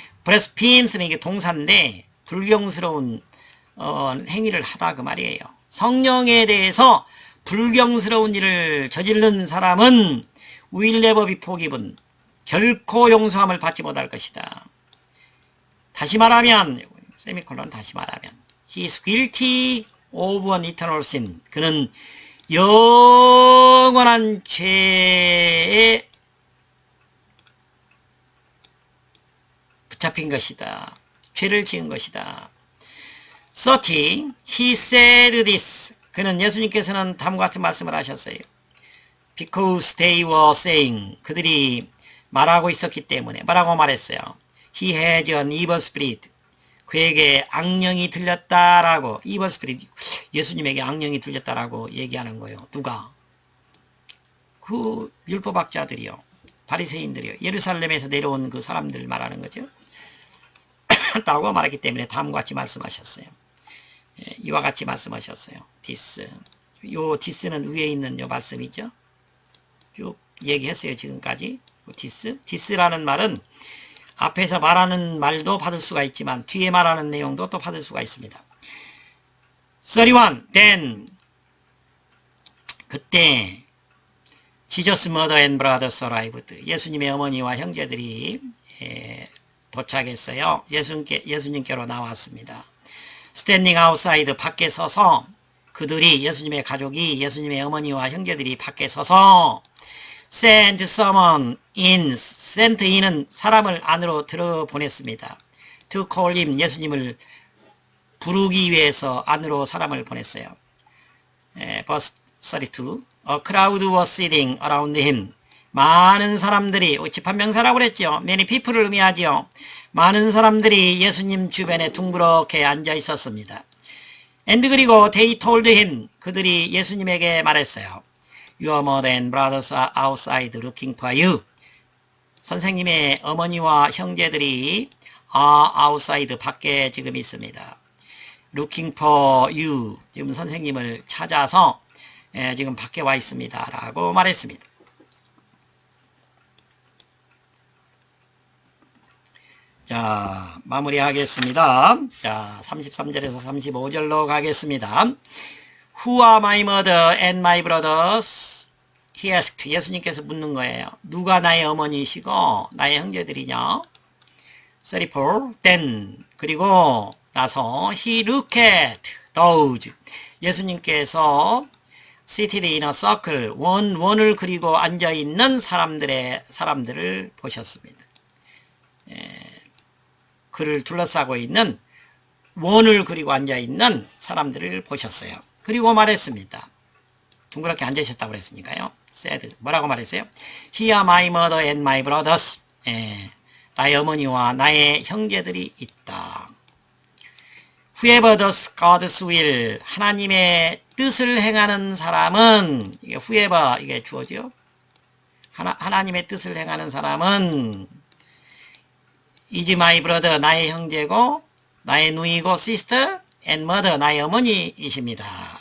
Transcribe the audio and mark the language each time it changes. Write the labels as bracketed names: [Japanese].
[Korean] blasphemes는 이게 동사인데 불경스러운 행위를 하다 그 말이에요. 성령에 대해서 불경스러운 일을 저지른 사람은 [English] will never be forgiven. [Korean] 결코 용서함을 받지 못할 것이다. 다시 말하면 세미콜론 다시 말하면 [English] he is guilty of an eternal sin. [Korean] 그는 영원한 죄의 괴롭힌 것이다. 죄를 지은 것이다. 30. [English] He said this. [Korean] 그는 예수님께서는 다음과 같은 말씀을 하셨어요. [English] Because they were saying. [Korean] 그들이 말하고 있었기 때문에. 뭐라고 말했어요? [English] He has an evil spirit. [Korean] 그에게 악령이 들렸다라고. [English] evil spirit. [Korean] 예수님에게 악령이 들렸다라고 얘기하는 거예요. 누가? 그 율법학자들이요. 바리새인들이요. 예루살렘에서 내려온 그 사람들 말하는 거죠. 라고 말했기 때문에 다음과 같이 말씀하셨어요. 이와 같이 말씀하셨어요. 디스. 요 디스는 위에 있는 요 말씀이죠. 쭉 얘기했어요. 지금까지. 디스. 디스라는 말은 앞에서 말하는 말도 받을 수가 있지만 뒤에 말하는 내용도 또 받을 수가 있습니다. [English] 31. Then. [Korean] 그때 [English] Jesus mother and brothers arrived. [Korean] 예수님의 어머니와 형제들이 도착했어요. 예수님께로 나왔습니다. [English] Standing outside, [Korean] 밖에 서서 그들이 예수님의 가족이 예수님의 어머니와 형제들이 밖에 서서 [English] sent someone in. [Korean] sent in은 사람을 안으로 들어보냈습니다. [English] To call him. [Korean] 예수님을 부르기 위해서 안으로 사람을 보냈어요. [English] verse 32. A crowd was sitting around him. [Korean] 많은 사람들이, 집합명사라고 그랬죠. [English] many people [Korean] 을 의미하죠. 많은 사람들이 예수님 주변에 둥그렇게 앉아 있었습니다. [English] and [Korean] 그리고 [English] they told him. [Korean] 그들이 예수님에게 말했어요. [English] Your mother and brothers are outside looking for you. [Korean] 선생님의 어머니와 형제들이 [English] are outside, [Korean] 밖에 지금 있습니다. [English] looking for you. [Korean] 지금 선생님을 찾아서 지금 밖에 와 있습니다. 라고 말했습니다. 자, 마무리하겠습니다. 자, 33절에서 35절로 가겠습니다. [English] Who are my mother and my brothers? He asked. [Korean] 예수님께서 묻는 거예요. 누가 나의 어머니시고 나의 형제들이냐? [English] 34. Then. [Korean] 그리고 나서 [English] he looked at those. [Korean] 예수님께서 [English] seated in a circle. [Korean] 원을 그리고 앉아있는 사람들을 보셨습니다. 그를 둘러싸고 있는 원을 그리고 앉아있는 사람들을 보셨어요. 그리고 말했습니다. 둥그렇게 앉으셨다고 그랬으니까요. [English] said. [Korean] 뭐라고 말했어요? [English] Here my mother and my brothers. [Korean] 나의 어머니와 나의 형제들이 있다. [English] Whoever does God's will. [Korean] 하나님의 뜻을 행하는 사람은, 이게 whoever, 이게 주어죠. 하나님의 뜻을 행하는 사람은 [English] is my brother, [Korean] 나의 형제고 나의 누이고 [English] sister and mother, [Korean] 나의 어머니이십니다.